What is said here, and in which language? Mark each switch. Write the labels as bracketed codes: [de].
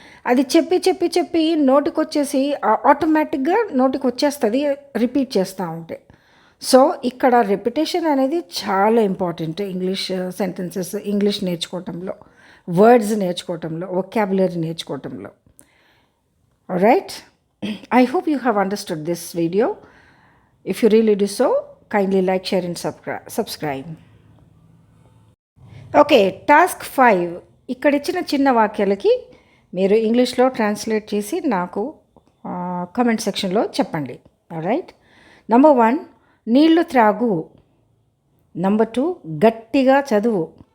[te] అది చెప్పి చెప్పి చెప్పి నోటికి వచ్చేసి ఆటోమేటిక్గా నోటికి వచ్చేస్తుంది రిపీట్ చేస్తూ ఉంటే. సో ఇక్కడ రెపిటేషన్ అనేది చాలా important English sentences, English నేర్చుకోవటంలో, words నేర్చుకోవటంలో, vocabulary నేర్చుకోవటంలో. [en] Right, I hope you have understood this video. If you really do so, kindly like, share and subscribe. [te] Okay, task 5. ఇక్కడ ఇచ్చిన చిన్న వాక్యాలకి మీరు ఇంగ్లీష్లో ట్రాన్స్లేట్ చేసి నాకు కామెంట్ సెక్షన్లో చెప్పండి. రైట్, నంబర్ 1, నీళ్లు త్రాగు. నంబర్ 2, గట్టిగా చదువు.